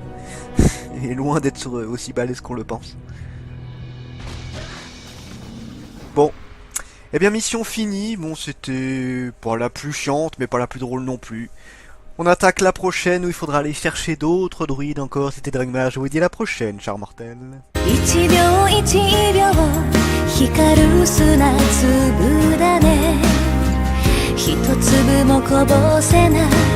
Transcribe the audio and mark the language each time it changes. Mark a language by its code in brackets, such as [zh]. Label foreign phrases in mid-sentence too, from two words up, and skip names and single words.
[fr] Et loin d'être aussi balèzes qu'on le pense. Bon. Eh bien mission finie. Bon c'était pas la plus chiante mais pas la plus drôle non plus. On attaque la prochaine où il faudra aller chercher d'autres druides encore. C'était Dragmar, je vous dis à la prochaine, chers mortels. [ja] 一秒一秒光る砂粒だね一粒もこぼせない